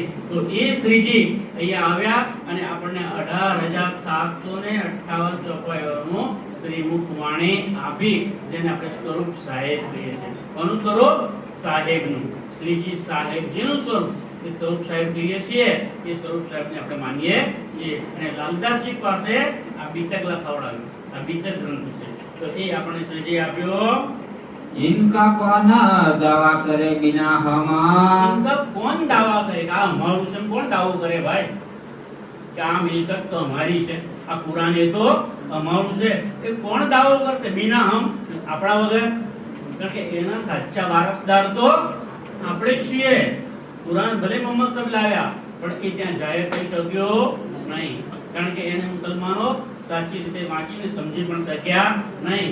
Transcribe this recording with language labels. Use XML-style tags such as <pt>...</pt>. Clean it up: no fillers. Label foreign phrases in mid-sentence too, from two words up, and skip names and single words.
<gu>તો એ શ્રીજી અહીંયા આવ્યા અને આપણને 18,758 ચોપાઈઓનું શ્રીમુખ વાણી આપી, જેને આપણે સ્વરૂપ સાહેબ કહીએ છીએ. કોનું સ્વરૂપ? સાહેબનું. શ્રીજી સાહેબજીનું સ્વરૂપ એ સ્વરૂપ સાહેબ કહીએ છીએ. એ સ્વરૂપ સાહેબને આપણે માનીએ છીએ. અને લાલદાસજી પાસે આ બીતક લખાવડાવ્યું. આ બીતક ગ્રંથ છે. તો એ આપણે શ્રીજી આપ્યો.</gu> <hi>इनका कौन दावा करे बिना हमार? इनका कौन दावा करे?</hi> <gu>આ અમારું છે. કોણ દાવો કરે ભાઈ કે આ મિલકત તો અમારી છે, આ કુરાન એ તો અમારું છે? એ કોણ દાવો કરશે</gu> <hi>बिना हम,</hi> <gu>આપણા વગર? કારણ કે એના સાચા વારસદાર તો આપણે જ છીએ. કુરાન ભલે મોહમ્મદ સાહેબ લાવ્યા પણ એ ત્યાં જાહેર કરી શક્યો નહીં, કારણ કે એને મુસલમાનો સાચી રીતે વાંચીને સમજી પણ શક્યા નહીં.</gu>